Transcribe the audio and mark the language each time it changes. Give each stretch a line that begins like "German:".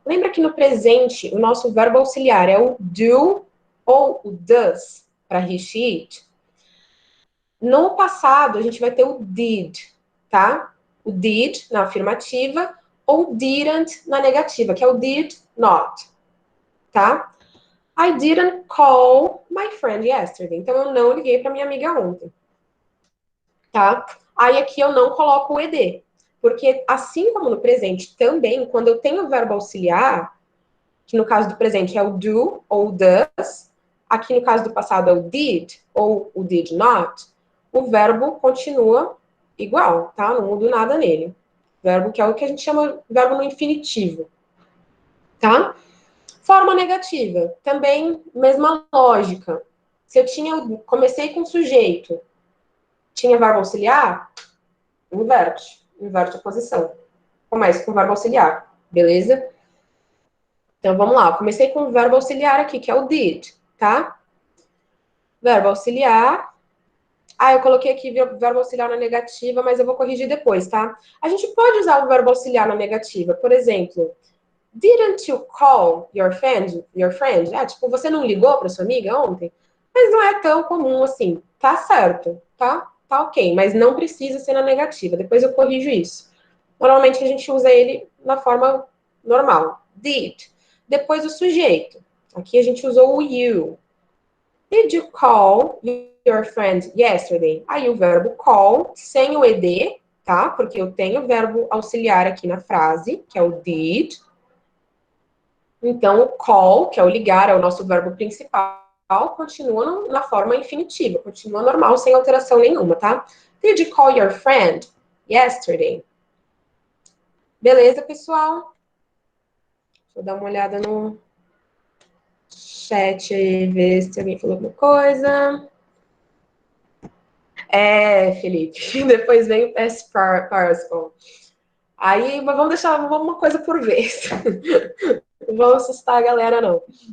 Portuguese: Lembra que no presente, o nosso verbo auxiliar é o do ou o does, para he, she, it. No passado, a gente vai ter o did, tá? O did na afirmativa ou didn't na negativa, que é o did not, tá?
English: I didn't call my friend yesterday.
Portuguese: Então, eu não liguei para minha amiga ontem, tá? Aí, aqui eu não coloco o ed. Porque, assim como no presente também, quando eu tenho o verbo auxiliar, que no caso do presente é o do ou o does, aqui no caso do passado é o did ou o did not, o verbo continua igual, tá? Não muda nada nele. Verbo que é o que a gente chama verbo no infinitivo, tá? Forma negativa, também mesma lógica. Se eu comecei com sujeito, tinha verbo auxiliar, inverte a posição. Comece com o verbo auxiliar, beleza? Então, vamos lá. Eu comecei com o verbo auxiliar aqui, que é o did, tá? Verbo auxiliar. Ah, eu coloquei aqui verbo auxiliar na negativa, mas eu vou corrigir depois, tá? A gente pode usar o verbo auxiliar na negativa. Por exemplo,
English: didn't you call your friend?
Portuguese: Ah, tipo, você não ligou para sua amiga ontem? Mas não é tão comum assim. Tá certo, tá? Tá ok, mas não precisa ser na negativa. Depois eu corrijo isso. Normalmente a gente usa ele na forma normal. Did. Depois o sujeito. Aqui a gente usou o you.
English: Did you call your friend yesterday?
Portuguese: Aí o verbo call, sem o ed, tá? Porque eu tenho o verbo auxiliar aqui na frase, que é o did. Então, o call, que é o ligar, é o nosso verbo principal, continua na forma infinitiva, continua normal, sem alteração nenhuma, tá?
English: Did you call your friend yesterday?
Portuguese: Beleza, pessoal? Deixa eu dar uma olhada no chat aí, ver se alguém falou alguma coisa. É, Felipe, depois vem o past participle. Aí, mas vamos deixar uma coisa por vez. Não vamos assustar a galera, não.